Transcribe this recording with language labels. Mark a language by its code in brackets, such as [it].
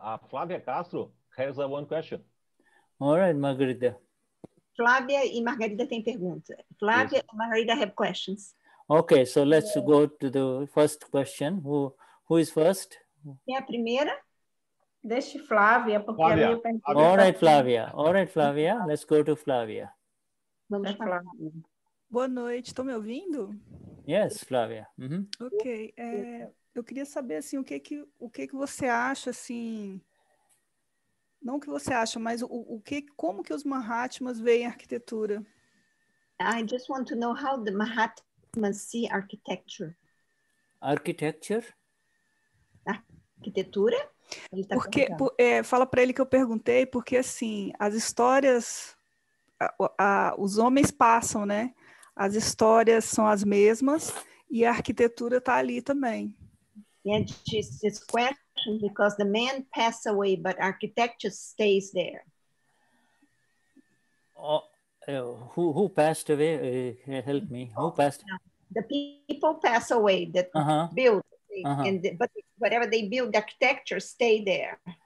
[en] A Flávia Castro has one question. All right, Margarida. [pt] Flávia e Margarida têm pergunta. [en] Flávia e Margarida have questions. Okay, so let's go to the first question. Who is first? [pt] Quem é a primeira? Deixe Flávia, porque a minha pergunta... [en] All right, Flávia. All right, Flávia. Let's go to Flávia. [pt] Vamos falar. Boa noite, estão me ouvindo? [en] Yes, Flávia. Ok. [pt] eu queria saber assim, o que você acha assim, não o que você acha, mas como que os Mahatmas veem a arquitetura? [en] I just want to know how the Mahatmas see architecture. Architecture? [pt] Arquitetura? Porque fala para ele que eu perguntei, porque assim, as histórias, os homens passam, né? As histórias são as mesmas e a arquitetura está ali também. [en] And this question because the man passed away, but architecture stays there. Who passed away? Help me. Who passed? The people pass away that build, but whatever they build, the architecture stay there.